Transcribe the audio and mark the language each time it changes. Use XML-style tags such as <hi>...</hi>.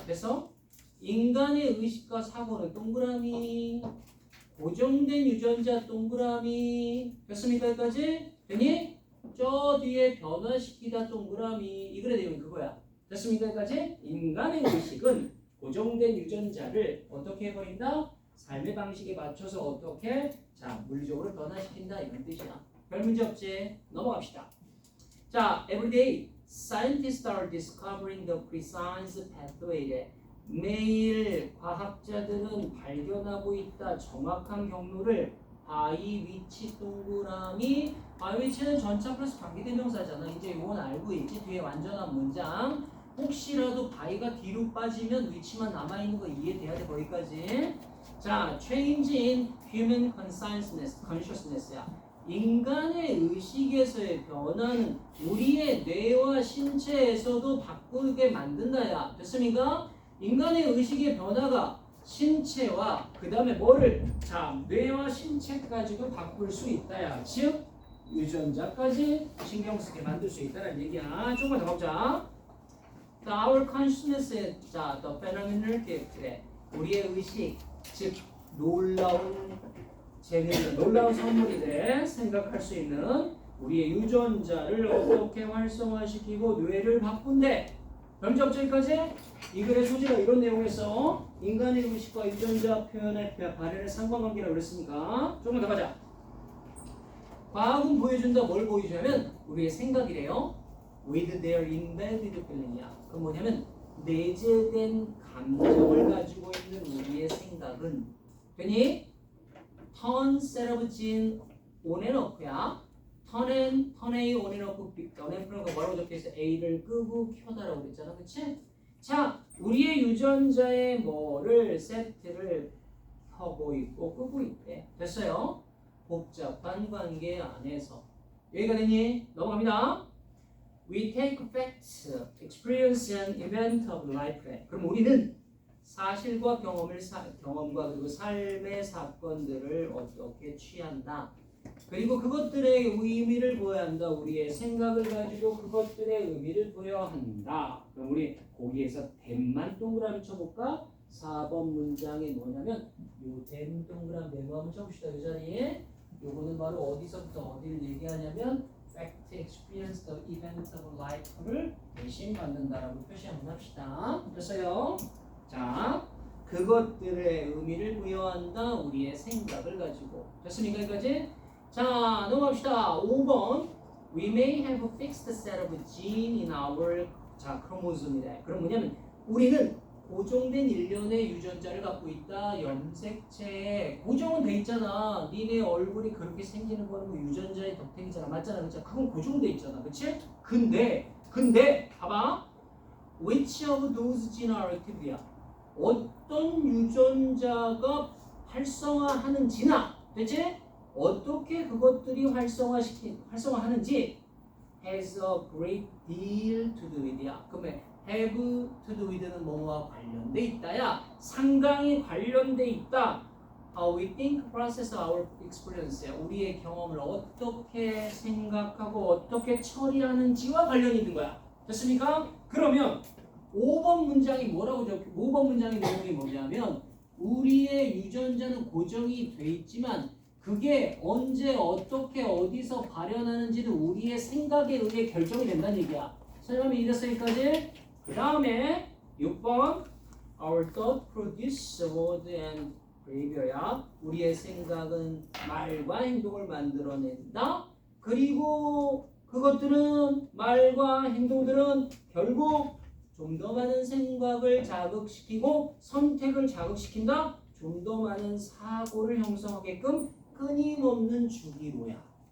<ko>그래서 인간의 의식과 사고는 동그라미, 고정된 유전자 동그라미. 됐습니까? 여기까지? 되니? 저 뒤에 변화시키다 동그라미. 이 글의 내용이 그거야. 됐습니까? 여기까지? 인간의 의식은 고정된 유전자를 어떻게 해버린다? 삶의 방식에 맞춰서 어떻게 물리적으로 변화시킨다 이런 뜻이야. 별 문제 없지? 넘어갑시다.</ko> <en>자, everyday scientists are discovering the precise pathway.</en> <ko>매일 과학자들은 발견하고 있다. 정확한 경로를 바위 위치 동그라미. 바위 위치는 전차 플러스 관계대명사잖아. 이제 이건 알고 있지? 뒤에 완전한 문장. 혹시라도 바위가 뒤로 빠지면 위치만 남아있는 거 이해돼야 돼. 거기까지. 자,</ko> <en>change in human consciousness야.</en> <ko>인간의 의식에서의 변화는 우리의 뇌와 신체에서도 바꾸게 만든다야. 됐습니까? 인간의 의식의 변화가 신체와 그 다음에 뭐를 뇌와 신체까지도 바꿀 수 있다야. 즉 유전자까지 신경 쓰게 만들 수 있다는 얘기야. 조금만 더 가보자.</ko> <en>Our consciousness, the phenomenal gift.</en> <ko>우리의 의식, 즉 놀라운 재능, 놀라운 선물이 돼 생각할 수 있는 우리의 유전자를 어떻게 활성화시키고 뇌를 바꾼대. 병적 여기까지? 이 글의 소지가 이런 내용에서 인간의 의식과 유전자 표현의 발현의 상관관계라고 그랬으니까 조금 더 가자. 과학은 보여준다. 뭘 보여주냐면 우리의 생각이래요.</ko> <en>With their embedded feeling이야.</en> <ko>그건 뭐냐면 내재된 감정을 가지고 있는 우리의 생각은 되니</ko> <en>turn set of gene on and off</en> <ko>야.</ko> <en>turn A on and off on and off가</en> <ko>뭐라고 적혀있어? A를 끄고 켜다라고 그랬잖아. 그치? 자, 우리의 유전자의 뭐를 세트를 켜고 있고 끄고 있대. 됐어요? 복잡한 관계 안에서 여기가 되니? 넘어갑니다.</ko> <en>We take facts, experience and event of life.</en> <ko>그럼 우리는 사실과 경험과 그리고 삶의 사건들을 어떻게 취한다. 그리고 그것들의 의미를 보여야 한다. 우리의 생각을 가지고 그것들의 의미를 보여야 한다. 그럼 우리 거기에서 댐만 동그라미 쳐볼까? 4번 문장이 뭐냐면 요 댐 동그라미 메모 한번 쳐봅시다. 이 자리에 요거는 바로 어디서부터 어디를 얘기하냐면</ko> <en>fact, experience, the event of life</en> <ko>를 대신 받는다라고 표시 한번 합시다. 됐어요? 자, 그것들의 의미를 부여한다. 우리의 생각을 가지고. 됐습니까? 여기까지? 자, 넘어갑시다. 5번.</ko> <en>We may have a fixed set of gene in our 크로모솜이다.</en> <ko>그럼 뭐냐면 우리는 고정된 일련의 유전자를 갖고 있다. 염색체에 고정은 돼 있잖아. 니네 얼굴이 그렇게 생기는 거는 뭐 유전자의 덕택이잖아. 맞잖아. 그렇잖아. 그건 고정돼 있잖아. 그치? 근데 봐봐.</ko> <en>Which of those gene are active야?</en> <ko>어떤 유전자가 활성화하는지나, 됐지? 어떻게 그것들이 활성화하는지</ko> <en>has a great deal to do with야.</en> <ko>그러면</ko> <en>have to do with</en> <ko>는 뭐와 관련돼 있다야. 상당히 관련돼 있다.</ko> <en>How we think, process our experience야.</en> <ko>우리의 경험을 어떻게 생각하고 어떻게 처리하는지와 관련이 있는 거야. 됐습니까? 그러면 5번 문장이 뭐라고 5번 문장의 내용이 뭐냐면 우리의 유전자는 고정이 돼 있지만 그게 언제 어떻게 어디서 발현하는지는 우리의 생각에 의해 결정이 된다는 얘기야. 설명이 이랬어 여기까지. 그 다음에 6번</ko> <en>Our thought produce word and behavior야.</en> <ko>우리의 생각은 말과 행동을 만들어낸다. 그리고 그것들은 말과 행동들은 결국 좀 더 많은 생각을 자극시키고 선택을 자극시킨다. 좀 더 많은 사고를 형성하게끔 끊임없는 주기로야.</ko>